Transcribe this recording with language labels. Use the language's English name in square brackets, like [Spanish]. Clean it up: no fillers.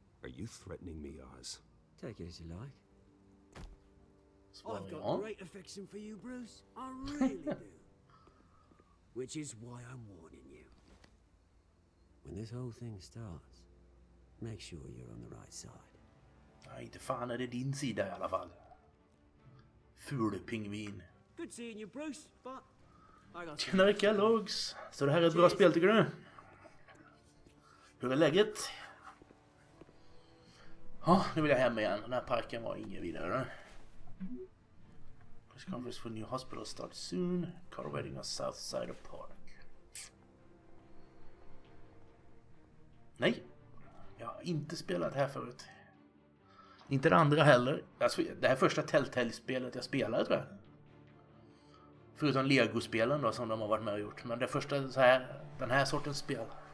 [English] Are you threatening me, Oz? Take it as you like. Well, I've got great affection for you, Bruce. I really do. Which is why I'm warning you. When this whole thing starts, make sure you're on the right side. [Swedish] Nej, inte fan är det din sida i alla fall. Ful pingvin. [English] Good seeing you, Bruce, but I got... [Swedish] Tjenare Kellogg's. Så det här är ett bra spel, tycker du? Hur är läget? Ja, nu vill jag hem igen. Den här parken var ingen vidare. [English] Press conference for new hospital starts soon. Car waiting on south side of park. [Swedish] Nej, jag har inte spelat här förut. Inte det andra heller. Alltså, det här första Telltale-spelet jag spelade, tror jag. Förutom Lego-spelen då, som de har varit med och gjort. Men det första så här, den här sortens spel.